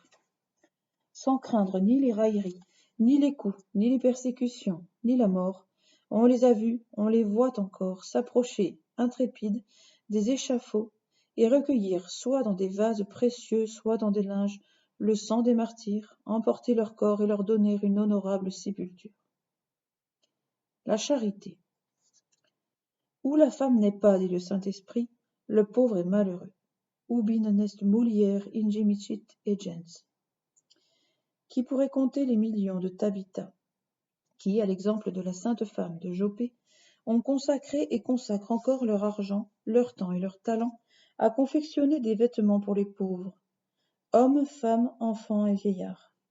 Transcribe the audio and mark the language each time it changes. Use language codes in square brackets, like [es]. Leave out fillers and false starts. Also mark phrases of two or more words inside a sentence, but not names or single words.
[fr] Sans craindre ni les railleries, ni les coups, ni les persécutions, ni la mort, on les a vus, on les voit encore, s'approcher, intrépides, des échafauds, et recueillir, soit dans des vases précieux, soit dans des linges, le sang des martyrs, emporter leur corps et leur donner une honorable sépulture. La charité. Où la femme n'est pas, dit le Saint-Esprit, le pauvre est malheureux. [la] Ubi non est mulier ingemicit gens. [fr] Qui pourrait compter les millions de Tabitha, qui, à l'exemple de la sainte femme de Jopé, ont consacré et consacrent encore leur argent, leur temps et leur talent à confectionner des vêtements pour les pauvres, hommes, femmes, enfants et vieillards.